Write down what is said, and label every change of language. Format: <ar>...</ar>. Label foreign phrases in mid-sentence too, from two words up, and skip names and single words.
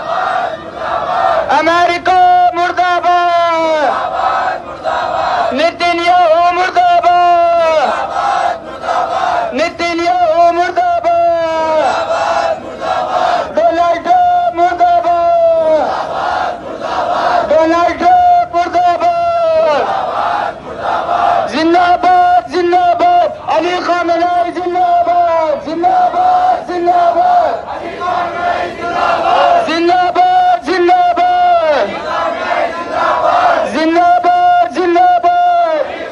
<ur>امریکہ مرد آباد نتنیاہو مرد آباد نتنیاہو مرد آباد ڈونلڈ ٹرمپ مرد آباد ڈونلڈ ٹرمپ مرد آباد زندہ باد زندہ باد علی خامنہئی زندہ باد زندہ باد زندہ باد زندہ باد زندہ باد زندہ باد زندہ باد</ur>